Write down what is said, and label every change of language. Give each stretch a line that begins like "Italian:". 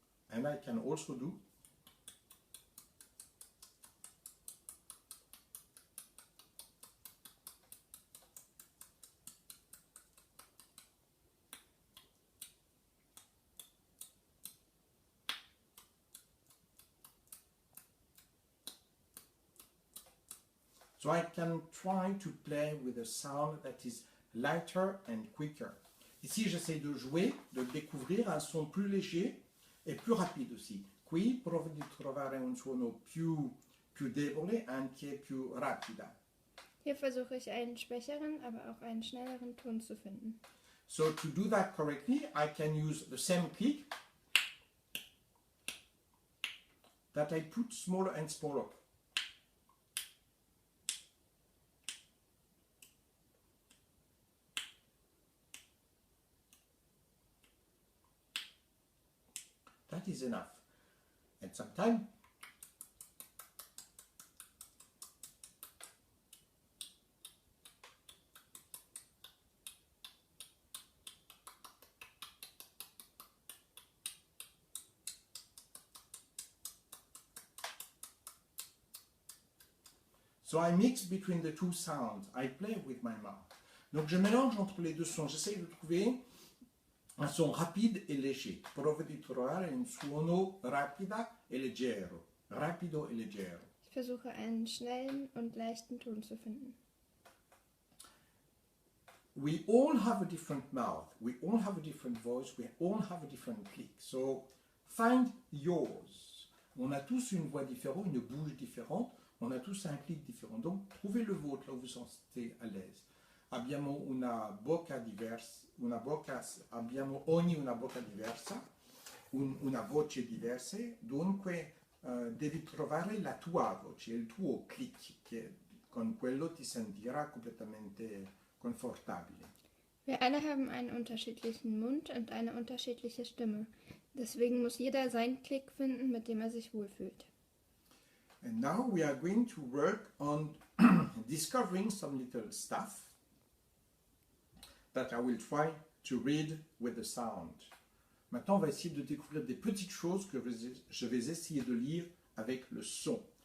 English: And I can also do so I can try to play with a sound that is lighter and quicker.
French: Ici, j'essaie de jouer, de découvrir un son plus léger
Italian: e più rapido
French: aussi.
Italian: Qui provo di trovare un suono più debole, anche più rapida.
German: Hier versuche ich einen schwächeren, aber auch einen schnelleren Ton zu finden.
English: So to do that correctly, I can use the same click that I put smaller and smaller. That is enough. And sometimes So I mix between the two sounds. I play with my mouth.
French: Donc je mélange entre les deux sons. J'essaye de trouver un son rapide e léger.
Italian: Provo di trovare un suono rapida e leggero. Rapido e leggero.
German: Ich versuche einen schnellen und leichten Ton zu finden.
English: We all have a different mouth. We all have a different voice. We all have a different click. So find yours.
French: On a tous une voix différente, une bouche différente. On a tous un clic différent. Donc trouvez le vôtre là où vous vous sentez à l'aise.
Italian: Abbiamo una bocca diversa, abbiamo ogni una bocca diversa, una voce diversa, dunque devi trovare la tua voce, il tuo click, che con quello ti sentirà completamente confortabile.
German: Wir alle haben einen unterschiedlichen Mund und eine unterschiedliche Stimme. Deswegen muss jeder seinen Klick finden, mit dem er sich wohlfühlt.
English: And now we are going to work on discovering some little stuff that I will try to read with the sound.
French: Maintenant, on va essayer de découvrir des petites choses que je vais essayer de lire avec le son.